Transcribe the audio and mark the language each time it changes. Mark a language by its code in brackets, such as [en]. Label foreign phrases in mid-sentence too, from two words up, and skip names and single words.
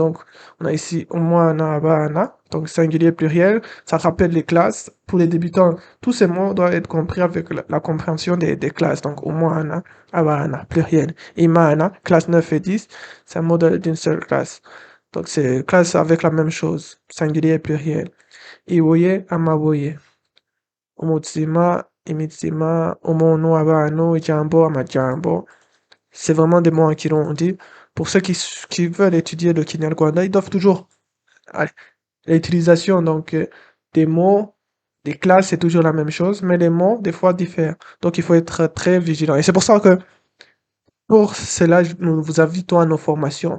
[fr] Donc, on a ici [rn] Omwana, Abana, [fr] donc singulier pluriel. Ça rappelle les classes. Pour les débutants, tous ces mots doivent être compris avec la compréhension des classes. Donc, [rn] Omwana, Abana, [fr] pluriel. Imana, classe 9 et 10, c'est un mot d'une seule classe. Donc, c'est classe avec la même chose, singulier et pluriel. [rn] Iwoye, Amawoye. Umutsima, imitsima, umuntu, abantu, ijambo, amajambo. [fr] C'est vraiment des mots en kirundi. Pour ceux qui veulent étudier le Kinyarwanda, ils doivent toujours... Allez, l'utilisation donc des mots, des classes, c'est toujours la même chose, mais les mots, des fois, diffèrent. Donc, il faut être très vigilant. Et c'est pour ça que, pour cela, nous vous invitons à nos formations.